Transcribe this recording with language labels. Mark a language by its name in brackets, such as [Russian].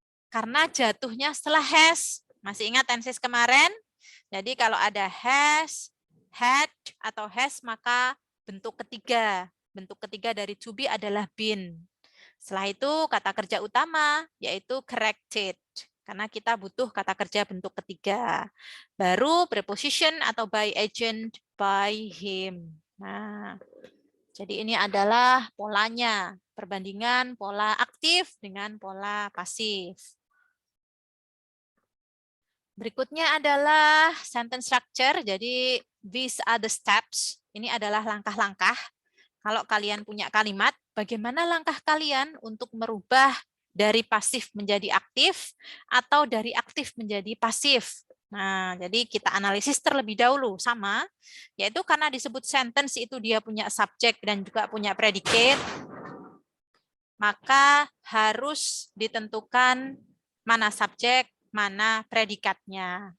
[Indonesian] Karena jatuhnya setelah has. Masih ingat tenses kemarin? Jadi kalau ada has, had, atau has, maka bentuk ketiga. Bentuk ketiga dari to be adalah been. Setelah itu kata kerja utama, yaitu corrected. Karena kita butuh kata kerja bentuk ketiga. Baru preposition atau by agent, by him. Nah, jadi ini adalah polanya, perbandingan pola aktif dengan pola pasif. Berikutnya adalah sentence structure. [English] Jadi these are the steps. [Indonesian] Ini adalah langkah-langkah. Kalau kalian punya kalimat, bagaimana langkah kalian untuk merubah dari pasif menjadi aktif atau dari aktif menjadi pasif? Nah, jadi kita analisis terlebih dahulu sama, yaitu karena disebut sentence itu dia punya subjek dan juga punya predicate, maka harus ditentukan mana subjek, mana predikatnya.